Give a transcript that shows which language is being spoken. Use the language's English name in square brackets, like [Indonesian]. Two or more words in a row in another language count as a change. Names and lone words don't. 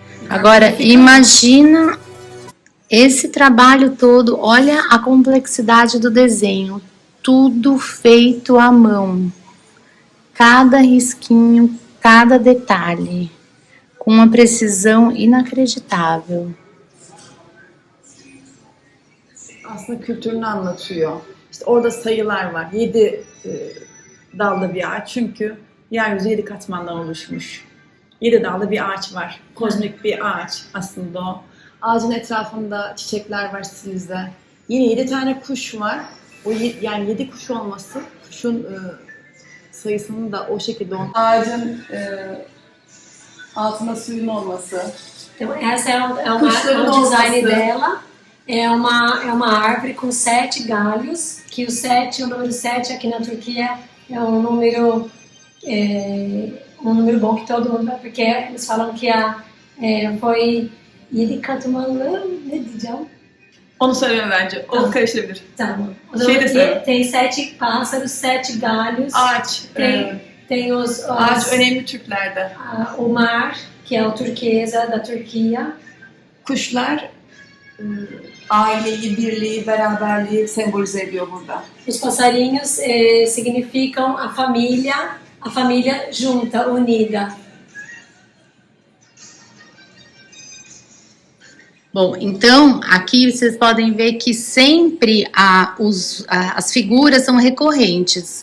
[Portuguese] Agora, imagina esse trabalho todo, olha a complexidade do desenho, tudo feito à mão, cada risquinho, cada detalhe, com uma precisão inacreditável. [Turkish] Aslında kültürünü anlatıyor. İşte orada sayılar var. 7 dallı bir ağaç çünkü yeryüzü 7 katmandan oluşmuş. 7 dallı bir ağaç var. Kozmik bir ağaç aslında o. Ağacın etrafında çiçekler var sizde. Yine 7 tane kuş var. Yani 7 kuş olması, kuşun sayısının da o şekilde ağacın altında suyun olması. [Portuguese] Então, essa é o [Turkish] Kuşların [Portuguese] design [Turkish] olması. [Portuguese] dela. É uma árvore com 7 galhos, que o número 7 aqui na Turquia é um número bom que todo mundo vai, porque eles falam que foi 7 [Turkish] katmanlı, ne diyeceğim? Onu söyleme bence. O Tamam. karışabilir. Tamam. O Şey zaman de söyle. [Portuguese] tem 7 pássaros, 7 galhos, [Turkish] Ağaç. [Portuguese] tem [Turkish] Ağaç önemli Türklerde. [Portuguese] o mar, que é o turquesa da Turquia. [Turkish] Kuşlar aileyi, birliği, beraberliği sembolize ediyor burada. [Portuguese] Os passarinhos significam a família junta, unida. Bom, então aqui vocês podem ver que sempre as figuras são recorrentes.